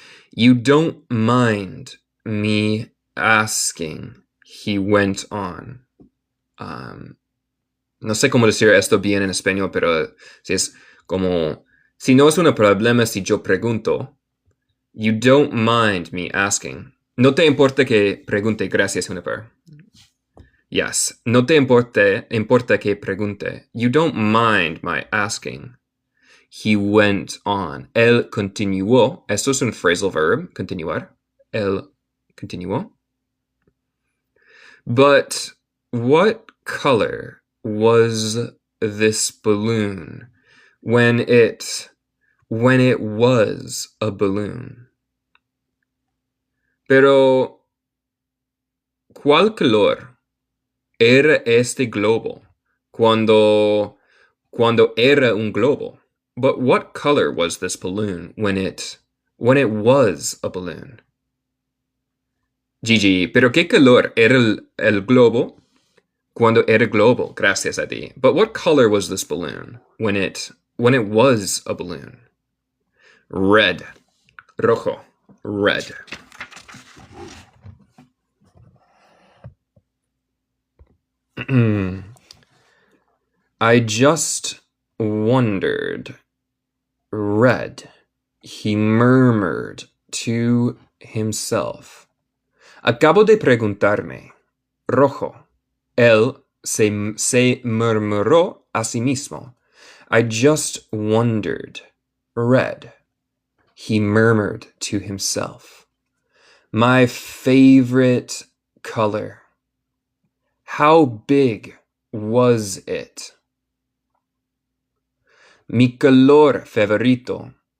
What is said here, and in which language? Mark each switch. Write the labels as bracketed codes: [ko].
[en] You don't mind me asking, he went on. [es] No sé cómo decir esto bien en español, pero si es como, si no es un problema si yo pregunto, [en] you don't mind me asking. [es] No te importa que pregunte, gracias, Juniper. [en] Yes, [es] no te importa que pregunte. [en] You don't mind my asking. He went on. [es] Él continuó. Esto es un phrasal verb, continuar. Él continuó. [en] But what color was this balloon when it was a balloon? [es] Pero, ¿cuál color era este globo cuando era un globo? [en] But what color was this balloon when it was a balloon? [es] Gigi, pero ¿qué color era el globo cuando era globo? Gracias a ti. [en] But what color was this balloon when it was a balloon? Red. Rojo. Red. I just wondered. Red, he murmured to himself. [es] Acabo de preguntarme. Rojo, él se murmuró a sí mismo. [en] I just wondered. Red, he murmured to himself. My favorite color. How big was it? [es] Mi color favorito.